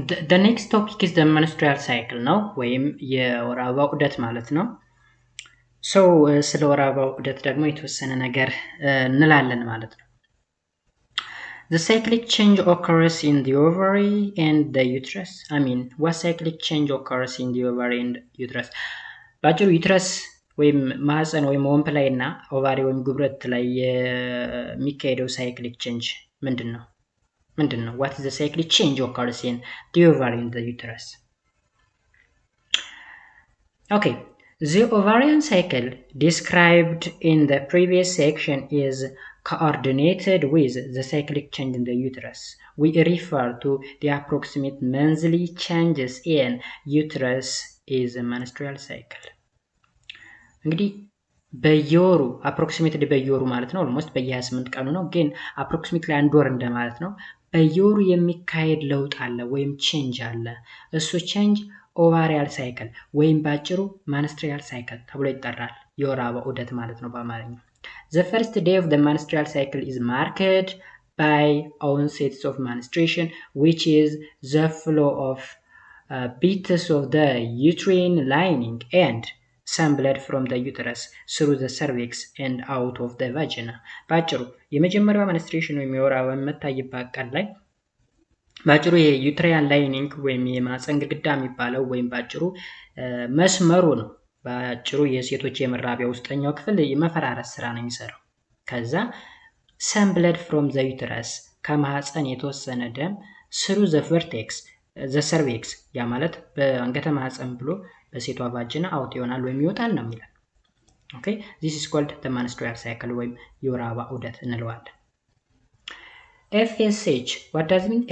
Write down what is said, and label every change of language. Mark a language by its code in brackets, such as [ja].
[en] the next topic is the menstrual cycle [am] ነው፣ ወይም የወር አበባ ዑደት ማለት ነው። ስለ ወር አበባ ዑደት ደግሞ የተወሰነ ነገር እንላለን ማለት ነው። [en] The cyclic change occurs in the ovary and the uterus. What cyclic change occurs in the ovary and uterus? [am] ባጭሩ ዩትረስ ወይም ማህፀን ወይም ወንፕ ላይ እና ኦቫሪ ወይም ጉብረት ላይ የሚካሄደው ሳይክሊክ ቼንጅ ምንድን ነው? [en] What is the cyclic change occurs in the ovary and the uterus? Okay, the ovarian cycle described in the previous section is coordinated with the cyclic change in the uterus. We refer to the approximate monthly changes in uterus as a menstrual cycle. [am] እንግዲህ በየወሩ አፕሮክሲሜትሊ በየወሩ ማለት ነው፣ ኦልሞስት በየ28 ቀኑ ነው፣ ግን አፕሮክሲሜትሊ አንድ ወር እንደማለት ነው። በየወሩ የሚካሄድ ለውጥ አለ ወይም ቼንጅ አለ። እሱ ቼንጅ ኦቫሪያል ሳይክል ወይም ባጭሩ menstrual cycle ተብሎ ይጠራል። የወር አበባ ዑደት ማለት ነው በአማርኛ። [en] The first day of the menstrual cycle is marked by onsets of menstruation, which is the flow of bits of the uterine lining and some blood from the uterus through the cervix and out of the vagina. [am] ባጭሩ የመጀመሪያው menstruation ወይም የወር አበባ የምታይበት ቀን ላይ ባጭሩ የዩትሪያን ላይኒንግ ወይም የማህፀን ግድግዳ የሚባለው ወይም ባጭሩ መስመሩ ነው። ባጭሩ የሴቶች የመራቢያ ውስጠኛው ክፍል የመፈራረስ ስራ ነው የሚሰራው። ከዛ [en] some blood from the uterus [am] ከማህፀን የተወሰነ ደም [en] through the vertex the cervix [am] ያ ማለት በአንገተ ማህፀን ብሎ በሴቷ ቫጂና አውት ይሆናል ወይም ይወጣል ነው የሚለው። [en] Okay, this is called the menstrual cycle [am] ወይም የወር አበባ ዑደት እንለዋለን። [en] FSH, what does it mean?